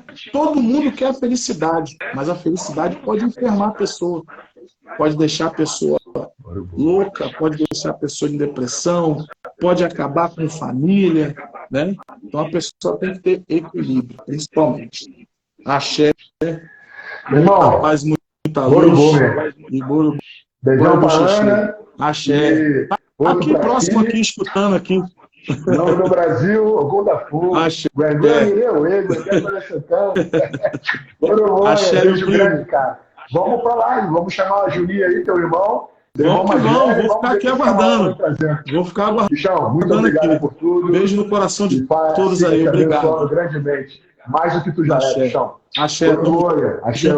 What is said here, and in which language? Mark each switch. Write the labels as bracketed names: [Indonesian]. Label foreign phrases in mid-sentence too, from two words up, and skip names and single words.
[Portuguese] Todo mundo quer a felicidade, mas a felicidade pode enfermar a pessoa, pode deixar a pessoa louca, pode deixar a pessoa em depressão, pode acabar com família, né? Então a pessoa tem que ter equilíbrio, principalmente. Axé, muita paz, muita Boro luz. Boi. E Boro Beijão pra Bocheche. Ana. Axé. E outro Aqui pra próximo, ti. aqui, escutando aqui. Nome do Brasil, Gunda Fu. Axé. Guanguê, Mireuê, Guanguê, Santana. Boro Boi, Axé, meu beijo primo. grande, cara. Vamos pra live, vamos chamar a Juninho aí, teu irmão. Teu irmão Vamos que mais vamos, velho, vou ficar ver aqui se esse camarada aguardando. vai trazer. Vou ficar aguardando Bichão, muito obrigado aqui. por tudo. Beijo no coração E de Pai, todos siga aí, te abençoando obrigado. grandemente. Mais do que tu já é, Axé. bichão. Axé, Boro tamo Boi, axé